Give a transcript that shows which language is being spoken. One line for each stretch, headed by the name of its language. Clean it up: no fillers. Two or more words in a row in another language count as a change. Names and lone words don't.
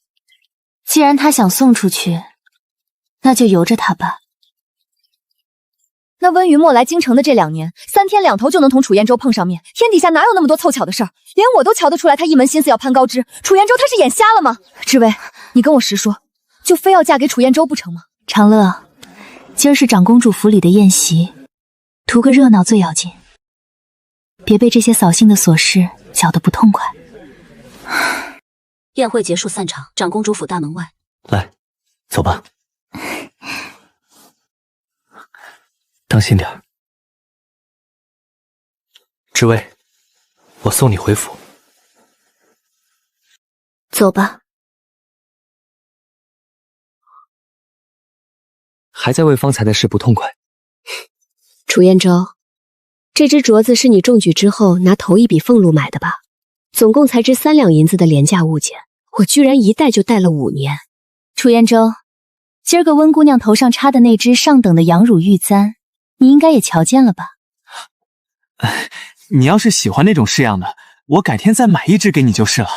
Chinese: 既然他想送出去，那就由着他吧。那溫雲墨來京城的這2年，3天2頭就能同楚彥州碰上面，天底下哪有那麼多湊巧的事兒？連我都瞧得出來，他一門心思要攀高枝。楚彥州他是眼瞎了嗎？知薇，你跟我實說，就非要嫁給楚彥州不成嗎？長樂，今兒是長公主府裡的宴席，圖個熱鬧最要緊，別被這些掃興的瑣事攪得不痛快。宴會結束散場，長公主府大門外。來，走吧。當心點兒。知薇，我送你回府。走吧。還在為方才的事不痛快？楚彥州，這只鐲子是你中舉之後拿頭一筆俸祿買的吧？總共才值3兩銀子的廉價物件，我居然一戴就戴了5年。楚彥州，今儿個溫姑娘頭上插的那只上等的羊乳玉簪，你應該也瞧見了吧？你要是喜歡那種式樣的，我改天再買一只給你就是了。